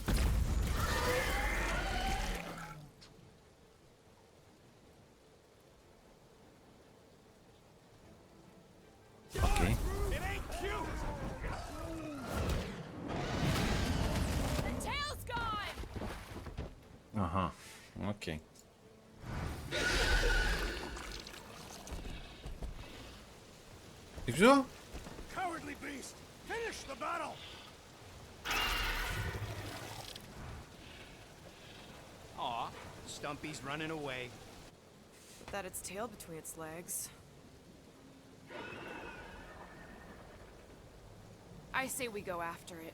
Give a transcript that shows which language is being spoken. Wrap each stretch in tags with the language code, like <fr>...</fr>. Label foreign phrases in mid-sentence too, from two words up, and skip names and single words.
<uk>Окей.</uk> <en>It ain't cute. The tail's gone.</en> <uk>Ага, окей. І все?</uk> <en>Cowardly beast. Finish the battle. Aw, Stumpy's running away. That its tail between its legs. I say we go after it.</en>